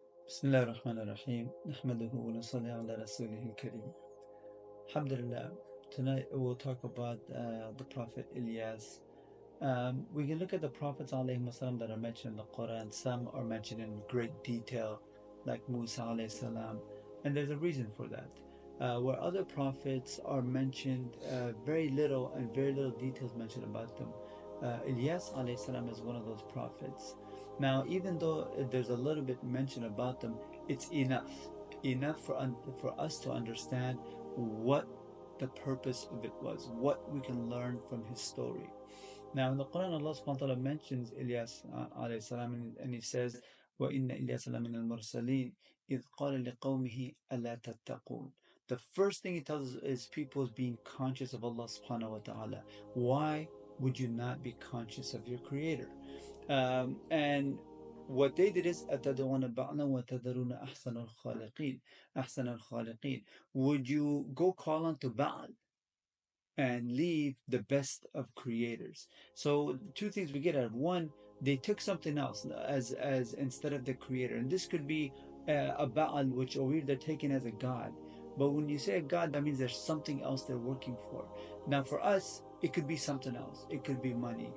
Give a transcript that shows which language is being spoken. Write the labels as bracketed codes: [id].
[ar] بسم الله الرحمن الرحيم نحمده ونصلي على رسوله الكريم. Alhamdulillah. [en] Tonight we'll talk about the Prophet Ilyas. We can look at the Prophets alayhi wasallam that are mentioned in the Quran. Some are mentioned in great detail, like Musa alayhi salam, and there's a reason for that. Where other prophets are mentioned very little and very little details mentioned about them. Ilyas alayhi salam is one of those prophets. Now, even though there's a little bit mentioned about them, it's enough for us to understand what the purpose of it was, what we can learn from his story. Now in the Quran, Allah subhanahu wa ta'ala mentions Ilyas alayhi salam, and He says, [ar] وَإِنَّ إِلْيَاسَ لَمِنَ الْمُرْسَلِينَ إِذْ قَالَ لِقَوْمِهِ أَلَا تَتَّقُونَ. [en] The first thing He tells us is people is being conscious of Allah subhanahu wa ta'ala. Why would you not be conscious of your Creator? And what they did is [ar] أَتَدْعُونَ بَعْلًا وَتَذَرُونَ أَحْسَنَ الْخَالِقِينَ أَحْسَنَ الْخَالِقِينَ. [en] Would you go call on to Baal and leave the best of creators? So two things we get out of one, they took something else as instead of the creator, and this could be a Baal, which over here they're taking as a god. But when you say a god, that means there's something else they're working for. Now for us, it could be something else. It could be money.